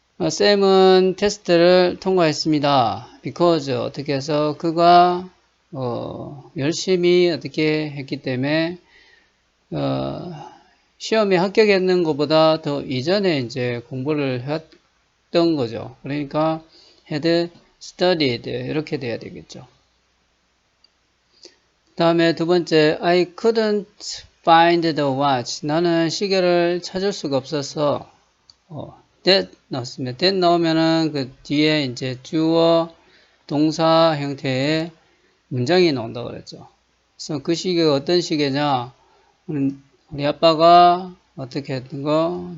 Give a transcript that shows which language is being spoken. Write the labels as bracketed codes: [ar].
[ko] 쌤은 테스트를 통과했습니다. because 어떻게 해서 그가 열심히 어떻게 했기 때문에 시험에 합격했는 것보다 더 이전에 이제 공부를 했던 거죠. 그러니까 had studied 이렇게 돼야 되겠죠. 다음에 두 번째, [en] I couldn't find the watch. [ko] 나는 시계를 찾을 수가 없어서, that 넣었습니다. that 넣으면은 그 뒤에 이제 주어, 동사 형태의 문장이 나온다고 그랬죠. 그래서 그 시계가 어떤 시계냐? 우리 아빠가 어떻게 했던 거?